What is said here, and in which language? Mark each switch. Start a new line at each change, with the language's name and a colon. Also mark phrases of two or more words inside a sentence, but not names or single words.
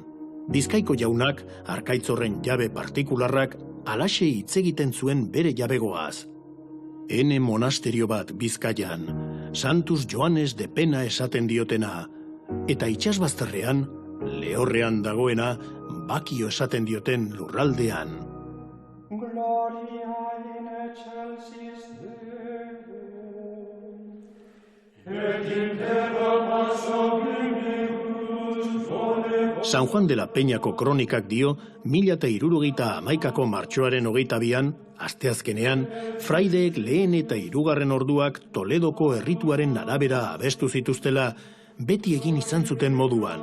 Basque: Bizkaiko jaunak, arkaitzorren jabe partikularrak, alaxe hitz egiten zuen bere jabegoaz. Ene monasterio bat Bizkaian, Santus Joanes de Pena esaten diotena, eta itsasbazterrean, lehorrean dagoena, Bakio esaten dioten lurraldean.
Latin: Gloria in excelsis Deum, et in terra
Basque: San Juan de la Peñako kronikak dio, 1071ko martxoaren 22an, asteazkenean, fraideek lehen eta 3. orduak Toledoko errituaren arabera abestu zituztela, beti egin izan zuten moduan.